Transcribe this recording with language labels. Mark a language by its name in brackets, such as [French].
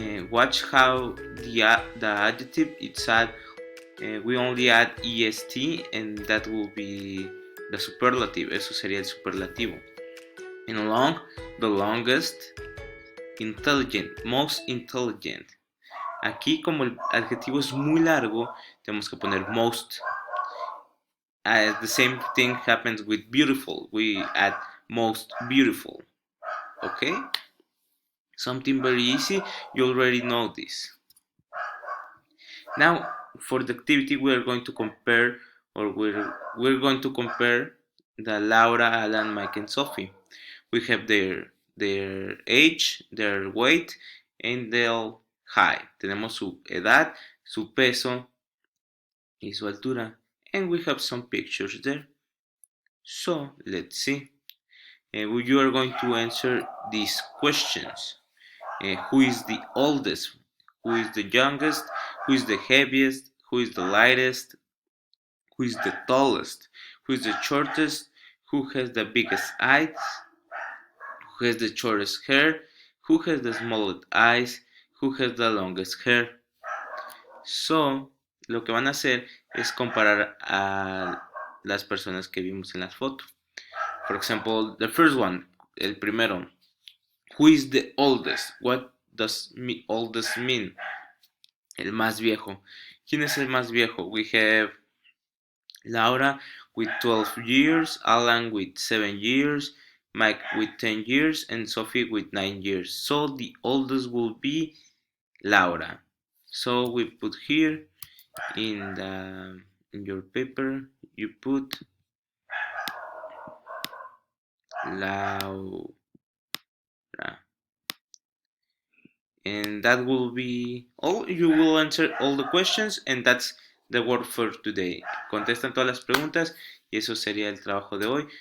[English] Watch how the adjective it's add. We only add est, and that will be the superlative. [Spanish] Eso sería el superlativo. [English] In long, the longest. Intelligent, most intelligent. [Spanish] Aquí, como el adjetivo es muy largo, tenemos que poner most. [English] The same thing happens with beautiful. We add most beautiful. Okay? Something very easy. You already know this. Now, for the activity, we are going to compare, or we're going to compare the Laura, Alan, Mike, and Sophie. We have their age, their weight, and their height. [Spanish] Tenemos su edad, su peso y su altura, [English] and we have some pictures there. So let's see. You are going to answer these questions. Who is the oldest? Who is the youngest? Who is the heaviest? Who is the lightest? Who is the tallest? Who is the shortest? Who has the biggest eyes? Who has the shortest hair? Who has the smallest eyes? Who has the longest hair? [Spanish] So, lo que van a hacer es comparar a las personas que vimos en las fotos. [English] For example, the first one, [Spanish] el primero. [English] Who is the oldest? What does oldest mean? [Spanish] El más viejo. ¿Quién es el más viejo? [English] We have Laura with 12 years, Alan with 7 years, Mike with 10 years, and Sophie with 9 years. So the oldest will be Laura. So we put here in your paper, you put Laura. And that will be all. You will answer all the questions and that's the work for today. [Spanish] Contestan todas las preguntas y eso sería el trabajo de hoy.